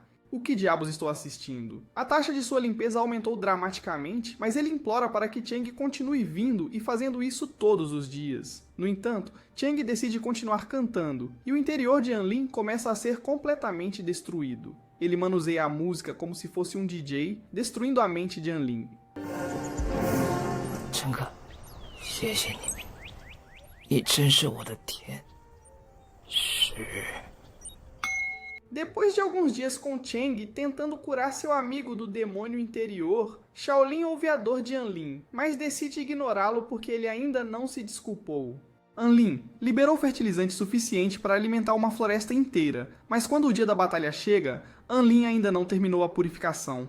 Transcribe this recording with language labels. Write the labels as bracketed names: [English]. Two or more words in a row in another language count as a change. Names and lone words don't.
[Portuguese] O que diabos estou assistindo? A taxa de sua limpeza aumentou dramaticamente, mas ele implora para que Cheng continue vindo e fazendo isso todos os dias. No entanto, Cheng decide continuar cantando, e o interior de Anlin começa a ser completamente destruído. Ele manuseia a música como se fosse um DJ, destruindo a mente de Anlin. [Chinese] 陈哥，谢谢你，你真是我的天使。 [Portuguese] Depois de alguns dias com Cheng tentando curar seu amigo do demônio interior, Shaolin ouve a dor de Anlin, mas decide ignorá-lo porque ele ainda não se desculpou. Anlin liberou fertilizante suficiente para alimentar uma floresta inteira, mas quando o dia da batalha chega, Anlin ainda não terminou a purificação.